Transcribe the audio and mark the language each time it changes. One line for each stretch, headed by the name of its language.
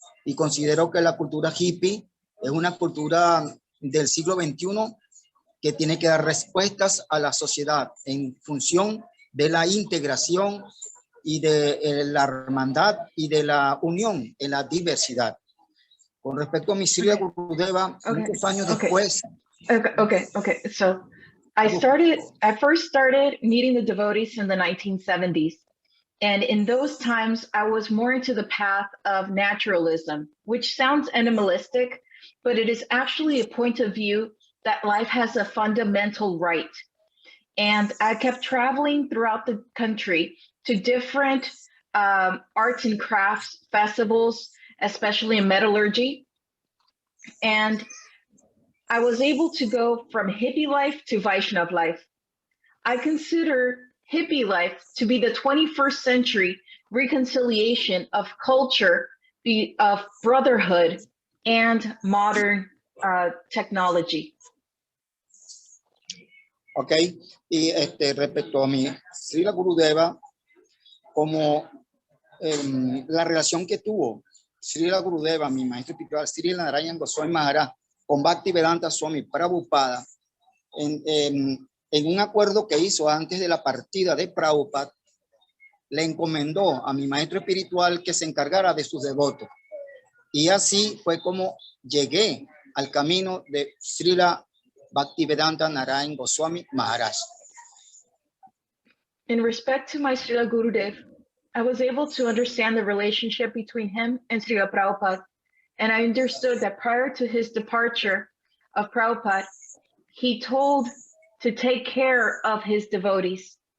Spanish: Y considero que la cultura hippie es una cultura del siglo XXI que tiene que dar respuestas a la sociedad en función de la integración y de la hermandad y de la unión en la diversidad. Con respecto a mi Srila Gurudeva, muchos años después.
English: Okay. So I first started meeting the devotees in the 1970s. And in those times, I was more into the path of naturalism, which sounds animalistic, but it is actually a point of view that life has a fundamental right. And I kept traveling throughout the country to different arts and crafts festivals, especially in metallurgy. And I was able to go from hippie life to Vaishnav life. I consider hippie life to be the 21st century reconciliation of culture, of brotherhood, and modern technology.
Spanish: Ok, y respecto a mi Srila Gurudeva, como la relación que tuvo Srila Gurudeva, mi maestro espiritual, Srila Narayan Goswami Maharaj, con Bhaktivedanta Swami Prabhupada, en un acuerdo que hizo antes de la partida de Prabhupada, le encomendó a mi maestro espiritual que se encargara de sus devotos. Y así fue como llegué al camino de Srila Bhaktivedanta Narayan Goswami Maharaj.
English: In respect to my Srila Gurudev, I was able to understand the relationship between him and Srila Prabhupada, and I understood that prior to his departure of Prabhupada, he told to take care of his devotees.